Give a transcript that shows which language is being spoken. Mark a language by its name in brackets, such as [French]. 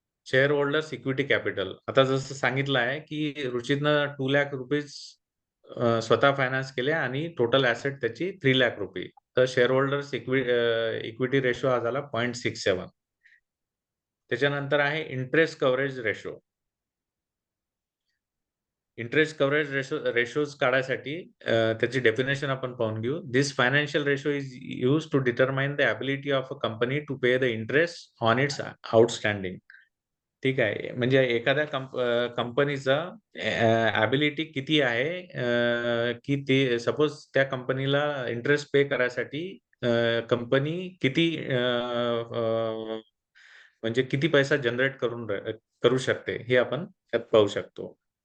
[Marathi] Share holders equity capital. आता जसं सांगितलं आहे की रुचितनं 2 लाख रुपीज स्वतः फायनान्स केले आणि टोटल ऍसेट त्याची 3 लाख रुपये. तर शेअर होल्डर्स इक्विटी रेशो हा झाला 0.67. त्याच्यानंतर आहे interest coverage ratio. Interest coverage ratios काढायसाठी त्याची डेफिनेशन आपण पाहून घेऊ. [English] This financial ratio is use to determine the ability of a company to pay the interest on its outstanding. [Marathi] ठीक आहे, म्हणजे एखाद्या कंपनीचा ॲबिलिटी किती आहे, की ते सपोज त्या कंपनीला इंटरेस्ट पे करायसाठी कंपनी किती म्हणजे किती पैसा जनरेट करू शकते हे आपण त्यात पाहू शकतो.